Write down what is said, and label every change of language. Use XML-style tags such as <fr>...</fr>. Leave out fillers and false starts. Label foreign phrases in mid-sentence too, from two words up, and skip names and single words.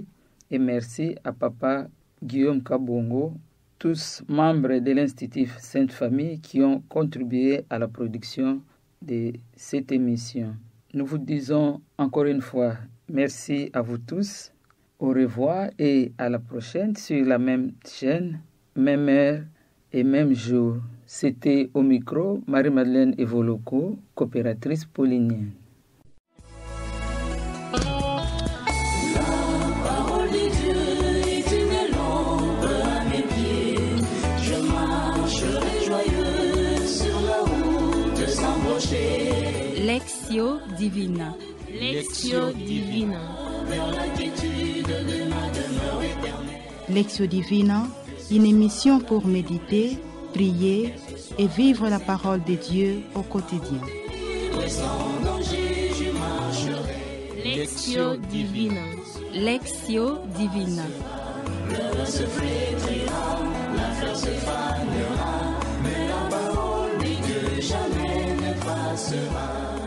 <fr>Et merci à papa Guillaume Kabongo, tous membres de l'Institut Sainte Famille qui ont contribué à la production de cette émission. Nous vous disons encore une fois merci à vous tous. Au revoir et à la prochaine sur la même chaîne, même heure, et même jour. C'était au micro Marie-Madeleine Evoloko, coopératrice paulinienne. Lectio Divina. Lectio Divina. Lectio Divina, une émission pour méditer, prier et vivre la parole de Dieu au quotidien. Lectio Divina. Lectio Divina. Le se flétrira, la fleur se fanera, mais la parole de Dieu jamais ne passera.</fr>